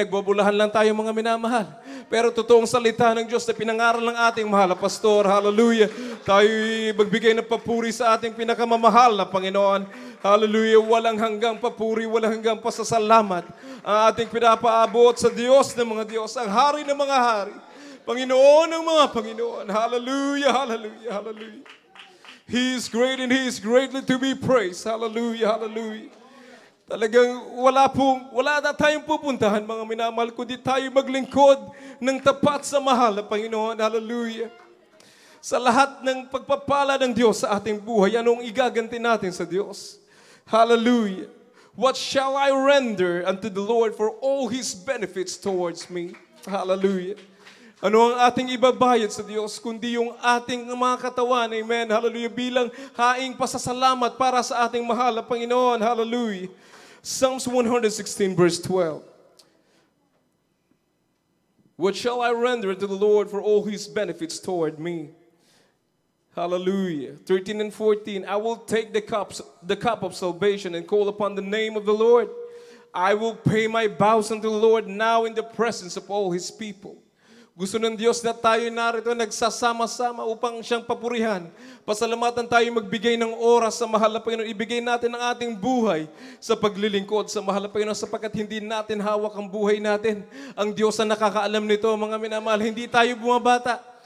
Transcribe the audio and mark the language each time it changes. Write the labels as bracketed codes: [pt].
[tl] Nagbubulahan lang tayo, mga minamahal. Pero totoong salita ng Diyos na pinangaral ng ating mahal na pastor. Hallelujah. Tayo magbigay ng papuri sa ating pinakamamahal na Panginoon. Hallelujah. Walang hanggang papuri, walang hanggang pasasalamat. Ang ating pinapaabot sa Diyos ng mga Diyos, ang hari ng mga hari. Panginoon ng mga Panginoon. Hallelujah, hallelujah, hallelujah. [en] He is great and He is greatly to be praised. Hallelujah, hallelujah. [tl] Talagang wala na tayong pupuntahan, mga minamahal, kundi tayo maglingkod ng tapat sa mahal na Panginoon. Hallelujah. Sa lahat ng pagpapala ng Diyos sa ating buhay, anong igaganti natin sa Diyos? Hallelujah. [en] What shall I render unto the Lord for all His benefits towards me? [tl] Hallelujah. Ano ang ating ibabayad sa Diyos, kundi yung ating mga katawan, amen, hallelujah, bilang haing pasasalamat para sa ating mahal na Panginoon, hallelujah. [en] Psalms 116 verse 12. What shall I render to the Lord for all his benefits toward me? Hallelujah. 13 and 14. I will take the cup of salvation and call upon the name of the Lord. I will pay my vows unto the Lord now in the presence of all his people. [tl] Gusto ng Diyos na tayo narito nagsasama-sama upang siyang papurihan. Pasalamatan tayo magbigay ng oras sa mahal na Panginoon. Ibigay natin ang ating buhay sa paglilingkod sa mahal na Panginoon sapagkat hindi natin hawak ang buhay natin. Ang Diyos ang nakakaalam nito, mga minamahal. Hindi tayo bumabata.